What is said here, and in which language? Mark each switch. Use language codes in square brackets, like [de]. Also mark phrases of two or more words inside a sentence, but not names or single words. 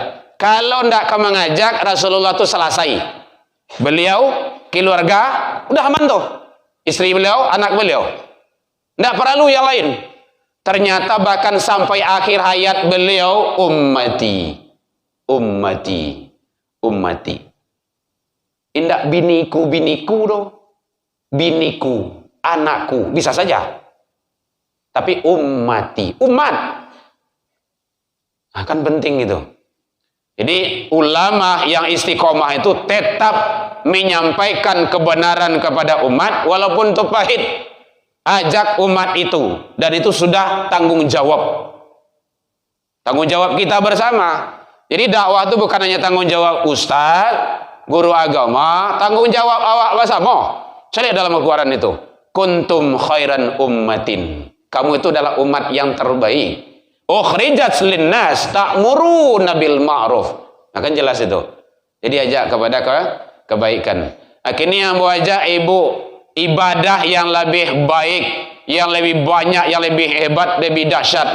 [id] Kalau tidak kamu mengajak Rasulullah tu selesai. Beliau keluarga udah aman tuh. Istri beliau, anak beliau. Tidak perlu yang lain. Ternyata bahkan sampai akhir hayat beliau, [ar] ummati, ummati, ummati. [min] Indak biniku, biniku doh. [id] Biniku, anakku, bisa saja. Tapi ummati, umat. Nah, kan penting itu. Jadi ulama yang istiqomah itu tetap menyampaikan kebenaran kepada umat walaupun itu pahit. Ajak umat itu, dan itu sudah tanggung jawab. Tanggung jawab kita bersama. Jadi dakwah itu bukan hanya tanggung jawab ustaz, guru agama, tanggung jawab awak bersama. Saya lihat dalam Al-Quran itu, [ar] kuntum khairan ummatin. [id] Kamu itu adalah umat yang terbaik. [ar] Ukhrijat linnas ta'muruna bil ma'ruf. [id] Nah, kan jelas itu. Jadi ajak kepada kebaikan. Akhirnya yang ajak ibu ibadah yang lebih baik, yang lebih banyak, yang lebih hebat, lebih dahsyat.